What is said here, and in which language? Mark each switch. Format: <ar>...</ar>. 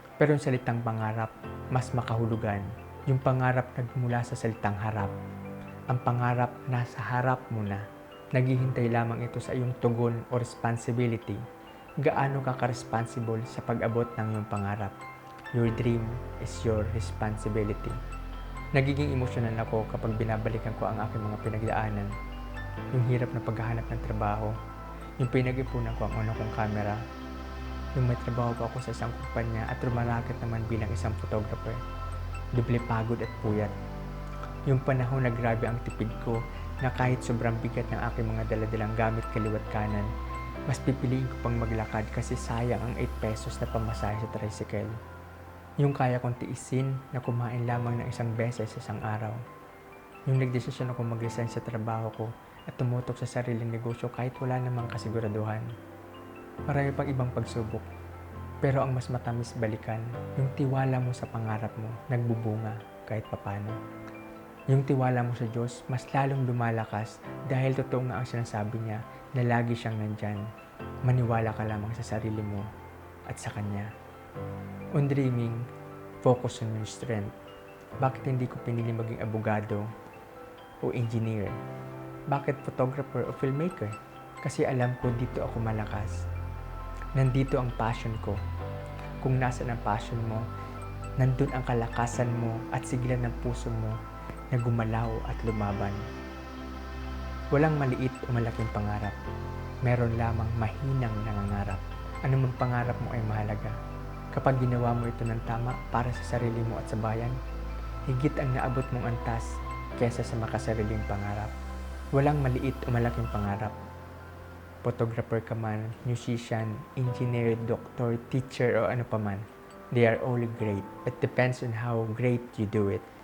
<tl>Pero yung salitang pangarap, mas makahulugan. Yung pangarap nagmula sa salitang harap. Ang pangarap nasa harap mo na. Naghihintay lamang ito sa iyong tugon o responsibility. Gaano ka ka-responsible sa pag-abot ng iyong pangarap?</tl> <en>Your dream is your responsibility.</en> <tl>Nagiging emosyonal ako kapag binabalikan ko ang aking mga pinagdaanan. Yung hirap na paghahanap ng trabaho. Yung pinag-ipunan ko ang una kong camera. Yung may trabaho pa ako sa isang kumpanya at rumaraket naman bilang isang photographer. Doble pagod at puyat. Yung panahon na grabe ang tipid ko na kahit sobrang bigat ng aking mga daladalang gamit kaliwat kanan, mas pipiliin ko pang maglakad kasi sayang ang 8 pesos na pamasahe sa tricycle. Yung kaya kong tiisin na kumain lamang ng isang beses sa isang araw. Yung nagdesisyon ako mag-resign sa trabaho ko at tumutok sa sariling negosyo kahit wala namang kasiguraduhan. Marami pang ibang pagsubok. Pero ang mas matamis balikan, yung tiwala mo sa pangarap mo, nagbubunga kahit papano. Yung tiwala mo sa Diyos, mas lalong lumalakas dahil totoo nga ang sinasabi niya na lagi siyang nandyan. Maniwala ka lamang sa sarili mo at sa Kanya.</tl> <en>On dreaming, focus on your strength.</en> <tl>Bakit hindi ko pinili maging abogado o engineer? Bakit photographer o filmmaker? Kasi alam ko dito ako malakas. Nandito ang passion ko. Kung nasaan ang passion mo, nandun ang kalakasan mo at sigilan ng puso mo na gumalaw at lumaban. Walang maliit o malaking pangarap. Meron lamang mahinang nangangarap. Anumang pangarap mo ay mahalaga. Kapag ginawa mo ito ng tama para sa sarili mo at sa bayan, higit ang naabot mong antas kesa sa makasariling pangarap. Walang maliit o malaking pangarap.</tl> <en>Photographer ka man, musician, engineer, doctor, teacher,</en> <tl>o ano pa man,</tl> <en>they are all great. It depends on how great you do it.</en>